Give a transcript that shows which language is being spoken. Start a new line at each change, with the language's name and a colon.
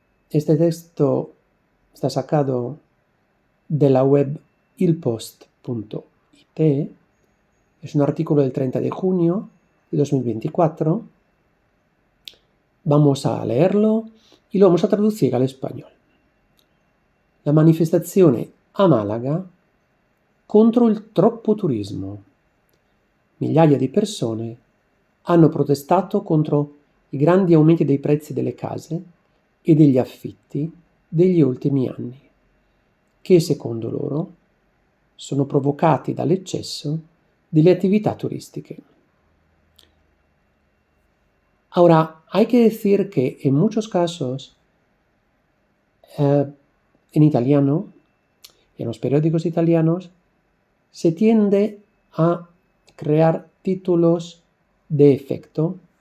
Spanish: Este texto está sacado de la web ilpost.it. Es un artículo del 30 di junio di 2024. Vamos a leerlo y lo vamos a traducir al español.
Italian: La manifestazione a Malaga contro il troppo turismo. Migliaia di persone hanno protestato contro i grandi aumenti dei prezzi delle case e degli affitti degli ultimi anni, che secondo loro sono provocati dall'eccesso delle attività turistiche.
Spanish: Ahora, hay que decir que en muchos casos, en italiano, en los periódicos italianos, se tiende a crear títulos de efecto.